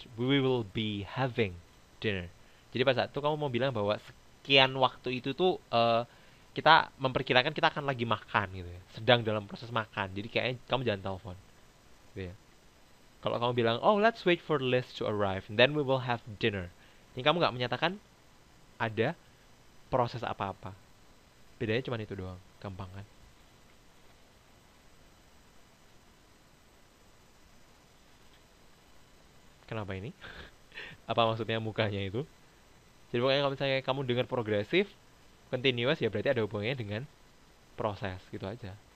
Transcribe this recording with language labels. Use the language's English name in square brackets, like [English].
[English] We will be having dinner. [Indonesian] Jadi pada saat itu kamu mau bilang bahwa sekian waktu itu tuh kita memperkirakan kita akan lagi makan gitu ya. Sedang dalam proses makan. Jadi kayaknya kamu jangan telepon. Gitu ya. Kalau kamu bilang, [English] oh let's wait for Liz to arrive, and then we will have dinner. [Indonesian] Ini kamu nggak menyatakan ada proses apa-apa. Bedanya cuma itu doang, gampang kan? Kenapa ini? Apa maksudnya mukanya itu? Jadi pokoknya kalau misalnya kamu dengar progresif, continuous ya berarti ada hubungannya dengan proses gitu aja.